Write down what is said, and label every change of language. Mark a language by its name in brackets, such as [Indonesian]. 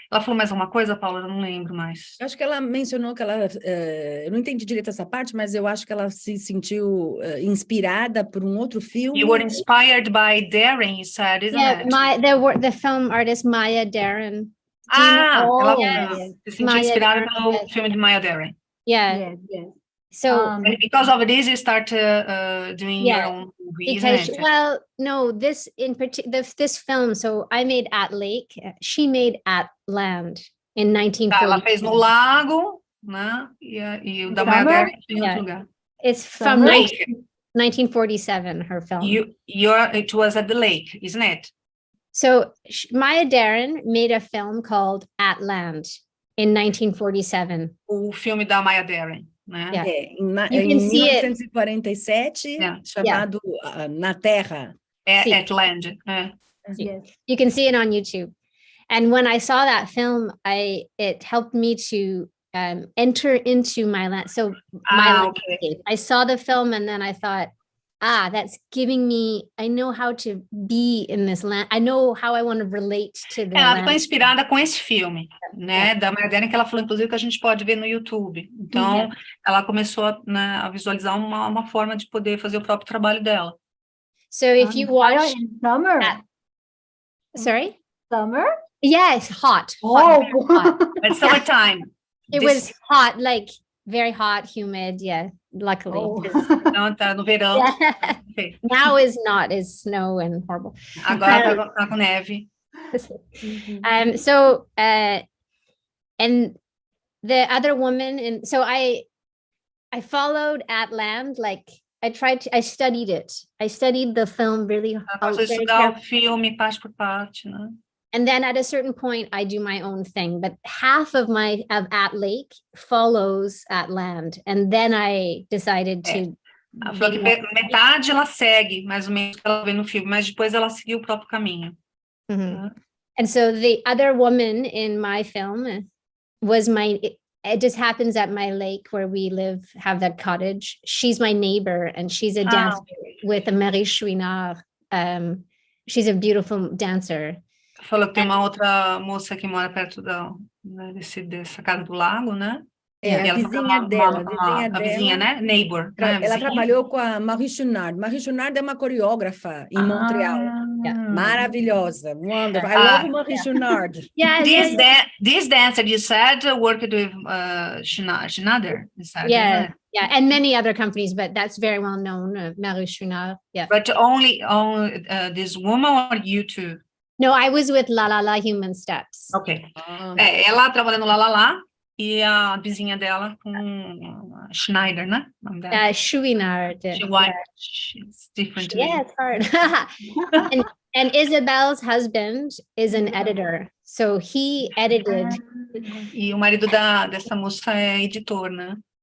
[Portuguese] Ela falou mais alguma coisa, Paula? Eu não lembro mais. Acho que ela mencionou que ela... eu não entendi direito essa parte, mas eu acho que ela se sentiu inspirada por um outro filme. [English] You were inspired by Deren, you said, isn't it? The film artist Maya Deren. Ela se sentiu inspirada pelo filme de Maya Deren. Yeah. Yes. So because of this, you start doing your own movies. Because, well, no, this in particular, this film. So I made At Lake. She made At Land in 1940. [Portuguese] Ela fez no lago, né? E o da Maya Deren em outro lugar. [English] It's from 1947. Her film. It was at the lake, isn't it? So Maya Deren made a film called At Land in 1947. [Portuguese] O filme da Maya Deren. Né? Em 1947, chamado Na Terra. [English] At Land. Yes. You can see it on YouTube. And when I saw that film, it helped me to enter into my land. So I saw the film and then I thought, that's giving me, I know how to be in this land. I know how I want to relate to the [Portuguese] land. Ela ficou inspirada com esse filme, né, da Maya Deren, que ela falou, inclusive, que a gente pode ver no YouTube. Então, ela começou a visualizar uma forma de poder fazer o próprio trabalho dela. [English] So if you watch... In summer. Sorry? Summer? Yes, hot. Hot. It's summertime. It was hot, like very hot, humid, luckily. [Portuguese] Não, tá no verão. [English] Now is not, is snow and horrible. [Portuguese] Agora tá com neve. [English] So, and the other woman, and so I followed At Land, like I studied it. I studied the film really hard. [Portuguese] Estudar o filme parte por parte, né? [English] And then at a certain point, I do my own thing, but half of at lake follows at land. And then I decided to. [Portuguese] Ela falou que metade ela segue, mais ou menos, que ela vê no filme, mas depois ela seguiu o próprio caminho. [English] And so the other woman in my film was it just happens at my lake where we have that cottage. She's my neighbor, and she's a dancer with a Marie Chouinard. She's a beautiful dancer. [Portuguese] Falou que tem uma outra moça que mora perto dessa casa do lago, né? A vizinha dela, a vizinha, né? Neighbor. Ela trabalhou com a Marie Chouinard. Marie Chouinard é uma coreógrafa em Montreal. [English] Maravilhosa. Wonderful. I love Marie Chouinard. This dancer you said worked with Schneider. Yeah, and many other companies, but that's very well known, Marie Chouinard. Yeah. But only this woman or you too? No, I was with La La La Human Steps. Ok. [Portuguese] Ela trabalhando lá, lá, lá. E a vizinha dela com Schneider, né? Chouinard. [English] It's different. Yeah, it's hard. and Isabel's husband is an editor. So he edited. [Portuguese] E o marido dessa moça é editor, né?